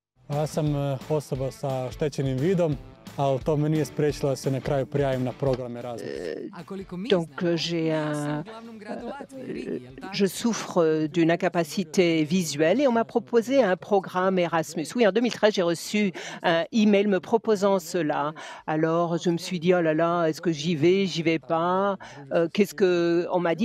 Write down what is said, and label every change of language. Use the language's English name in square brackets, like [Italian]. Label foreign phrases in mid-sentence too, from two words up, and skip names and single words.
[Croatian] Ja sam osoba sa oštećenim vidom, ali to me nije spriječilo da se na kraju prijavim na program Erasmus. [French] Donc je souffre d'une incapacité visuelle et on m'a proposé un programme Erasmus. Oui, en 2013, j'ai reçu un email me proposant cela. Alors je me suis dit, oh là là, est-ce que j'y vais pas? Qu'est-ce que on m'a dit?